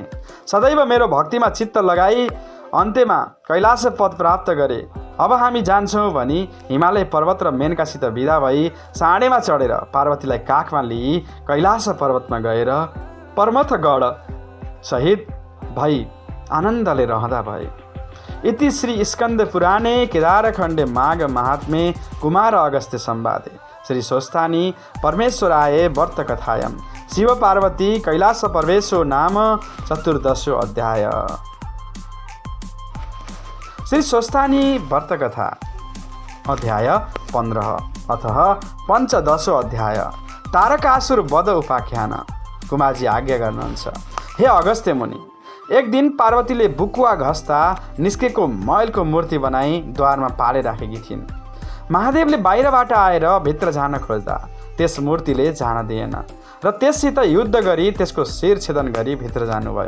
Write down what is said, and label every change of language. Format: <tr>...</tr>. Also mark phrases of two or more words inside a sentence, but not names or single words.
<ne>सदैव मेरो भक्तिमा चित्त लगाई अन्त्यमा कैलाश पद प्राप्त गरे। अब हामी जान्छौँ भनी हिमालय पर्वत र मेनकासित विदा भई साँडेमा चढेर पार्वतीलाई काखमा लिई कैलाश पर्वतमा गएर परमथगढ सहित भई आनन्दले रहँदा भए।</ne> <sa>इति श्री स्कन्द पुराणे केदारखण्डे माघ महात्म्ये कुमार अगस्त्य संवादे श्री स्वस्थानी परमेश्वराय व्रत कथायां शिव पार्वती कैलाश प्रवेशो नाम चतुर्दशो अध्याय। श्री स्वस्थानी व्रत कथा अध्याय 15 अतः पञ्चदशो अध्याय।</sa> <ne>तारकासुर वध उपाख्यान। कुमारजी आज्ञा गर्नुहुन्छ। हे अगस्त्य मुनि, एक दिन पार्वतीले बुकुवा घस्दा निस्केको मैलको मूर्ति बनाई द्वारमा पाले राखेकी थिइन्। महादेवले बाहिरबाट आएर भित्र जान खोज्दा त्यस मूर्तिले जान दिएन र त्यससित युद्ध गरी त्यसको शिर छेदन गरी भित्र जानुभयो।</ne>